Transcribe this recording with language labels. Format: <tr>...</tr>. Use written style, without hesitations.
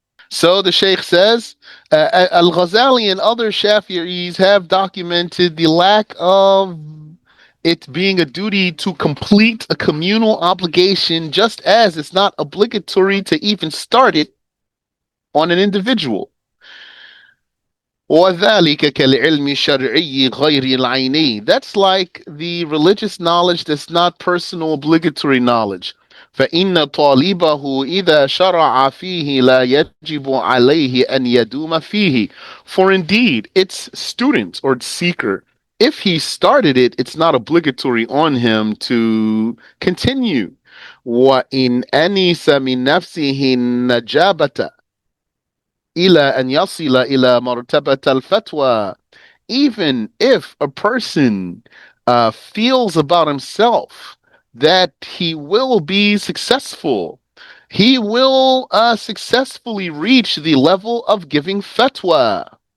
<en>So the Sheikh says, Al Ghazali and other Shafi'is have documented the lack of it being a duty to complete a communal obligation, just as it's not obligatory to even start it on an individual.</en> <ar>وَذَلِكَ كَالْعِلْمِ الشَّرْعِيِّ غَيْرِ الْعَيْنِيِّ.</ar> <en>That's like the religious knowledge that's not personal obligatory knowledge.</en> <ar>فإن طالبه إذا شرع فيه لا يجب عليه أن يدوم فيه.</ar> <en>For indeed, its student or its seeker, if he started it, it's not obligatory on him to continue.</en> <ar>وإن أنس من نفسه النجابة إلى أن يصل إلى مرتبة الفتوى.</ar> <en>Even if a person feels about himself that he will be successful, he will successfully reach the level of giving fatwa.</en>